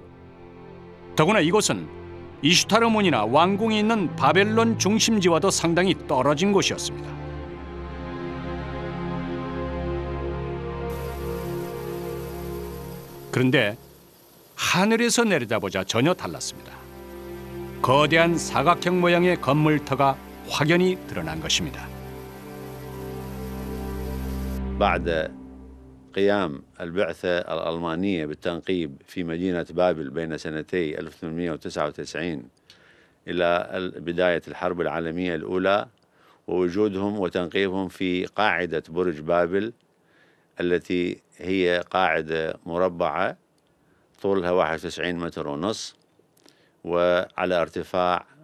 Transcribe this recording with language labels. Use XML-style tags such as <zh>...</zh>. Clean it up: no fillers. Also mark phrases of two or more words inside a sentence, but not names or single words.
<ko>더구나 이곳은 이슈타르 문이나 왕궁이 있는 바벨론 중심지와도 상당히 떨어진 곳이었습니다. 그런데 하늘에서 내려다보자 전혀 달랐습니다. 거대한 사각형 모양의 건물터가 확연히 드러난 것입니다.</ko> <ar>بعد قيام البعثة الألمانية بالتنقيب في مدينة بابل بين سنتي 1899 إلى بداية الحرب العالمية الأولى ووجودهم وتنقيبهم في قاعدة برج بابل التي هي قاعدة مربعة طولها 91 متر ونص وعلى ارتفاع</ar>